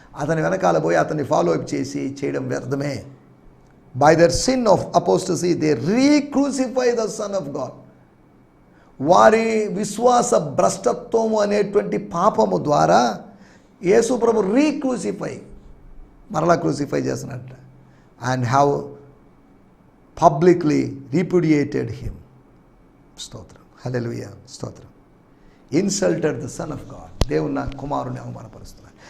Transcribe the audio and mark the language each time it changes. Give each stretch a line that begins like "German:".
Telugu: అతని వెనకాల పోయి అతన్ని ఫాలో అప్ చేయడం వ్యర్థమే.
English: By their sin of apostasy they re-crucify the Son of God.
Telugu: వారి విశ్వాస భ్రష్టత్వము అనేటువంటి పాపము ద్వారా యేసు ప్రభు రీక్రూసిఫై, మరలా crucify చేసినట్ట,
English: and have publicly repudiated him.
Telugu: స్తోత్రం, హల్లెలూయా, స్తోత్రం.
English: insulted the son of God,
Telugu: దేవుని కుమారుని అవమానపరుస్తున్నారు.